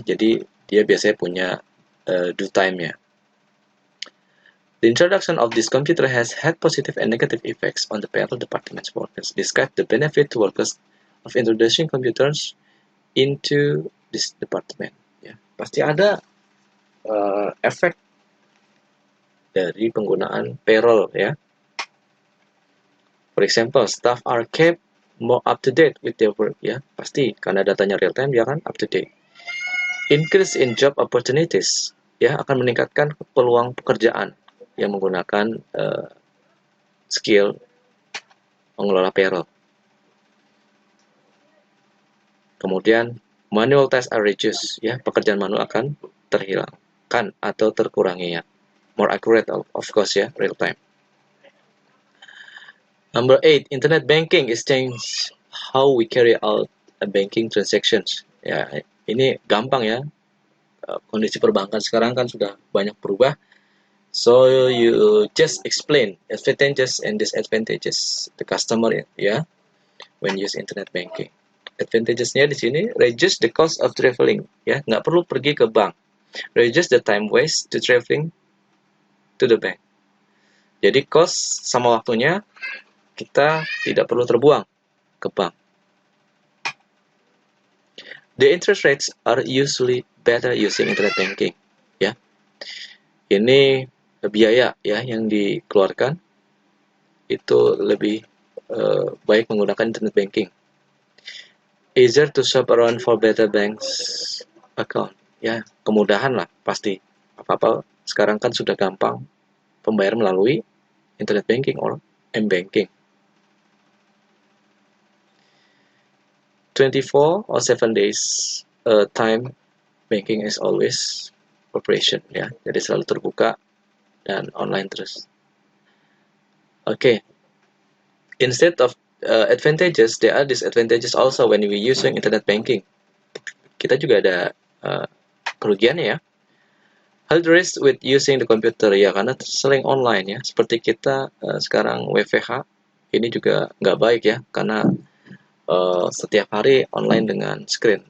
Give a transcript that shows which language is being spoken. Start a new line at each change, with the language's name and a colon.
Indonesian: Jadi dia biasanya punya due time-nya.
English: The introduction of this computer has had positive and negative effects on the payroll department's workers. Describe the benefit to workers of introducing computers into this department.
Indonesian: Ya, pasti ada efek dari penggunaan payroll, ya.
English: For example, staff are kept more up to date with their work, ya.
Indonesian: Pasti karena datanya real time, ya kan, up to date.
English: Increase in job opportunities,
Indonesian: ya, akan meningkatkan peluang pekerjaan yang menggunakan skill mengelola payroll. Kemudian
English: manual tasks are reduced,
Indonesian: ya, pekerjaan manual akan terhilangkan atau terkurangi, ya.
English: More accurate, of course, ya, real time. Number 8, internet banking is changed how we carry out a banking transactions.
Indonesian: Ya, ini gampang, ya. Kondisi perbankan sekarang kan sudah banyak berubah.
English: So you just explain advantages and disadvantages the customer, ya, when use internet banking.
Indonesian: Advantages-nya di sini,
English: reduce the cost of traveling,
Indonesian: ya, nggak perlu pergi ke bank.
English: Reduce the time waste to traveling to the bank.
Indonesian: Jadi cost sama waktunya kita tidak perlu terbuang ke bank.
English: The interest rates are usually better using internet banking.
Indonesian: Ya, ini biaya ya yang dikeluarkan itu lebih baik menggunakan internet banking.
English: Easier to shop around for better banks account.
Indonesian: Ya, kemudahan lah pasti. Apa-apa sekarang kan sudah gampang pembayaran melalui internet banking or m-banking.
English: 24 or 7 days time banking is always operation ya.
Indonesian: Jadi selalu terbuka dan online terus. Okay.
English: Instead of advantages, there are disadvantages also when we using internet banking.
Indonesian: Kita juga ada kerugiannya ya.
English: Hal risk with using the computer
Indonesian: ya, karena sering online ya. Seperti kita sekarang WFH ini juga nggak baik ya, karena setiap hari online dengan screen.